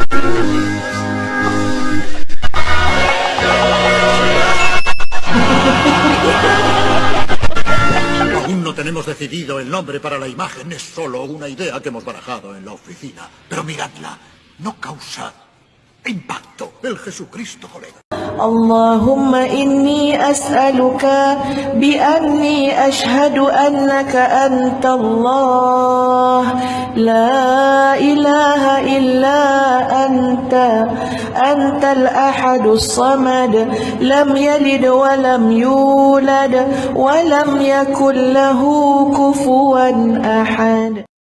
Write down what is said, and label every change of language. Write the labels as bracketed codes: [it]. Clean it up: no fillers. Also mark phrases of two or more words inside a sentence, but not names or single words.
[es] Aún no tenemos decidido el nombre para la imagen, es solo una idea que hemos barajado en la oficina. Pero miradla, no causa impacto el Jesucristo Colega. [ar] اللهم إني أسألك بأني أشهد أنك أنت الله لا إله إلا أنت الأحد الصمد لم يلد ولم يولد ولم يكن له كفوا أحد.